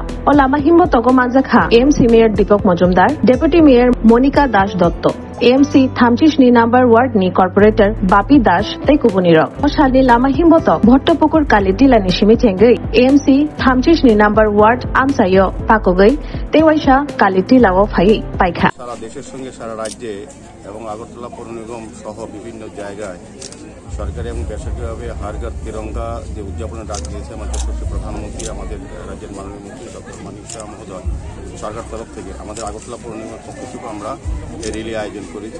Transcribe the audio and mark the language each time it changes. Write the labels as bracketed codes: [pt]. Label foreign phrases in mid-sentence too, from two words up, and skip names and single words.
[trp] O lama himbotok o manjakha AMC Mayor Deepak Majumdar, Deputy Mayor Monica Das Dotto, AMC 36 ni [en] number ward [trp] ni Corporator Bapi Das tei kubuni rok. O salni lama himbotok Bhottopukur Kalitila ni simi chengai AMC 36 ni [en] number ward [trp] amsayo pakogai tei waisa Kalitila o phai paikha. [bn] সারা দেশের সঙ্গে সারা রাজ্যে এবং আগরতলা পৌর নিগম সহ বিভিন্ন জায়গায় সরকারি এবং বেসরকারিভাবে হার ঘর তিরঙ্গা যে উদযাপনের ডাক দিয়েছে আমাদের দেশের প্রধানমন্ত্রী আমাদের রাজ্যের মাননীয় মন্ত্রী ডক্টর মানিক শাহ মহোদয় সরকার তরফ থেকে আমাদের আগরতলা পৌর নিগমের পক্ষ থেকে আমরা এই র্যালি আয়োজন করেছি।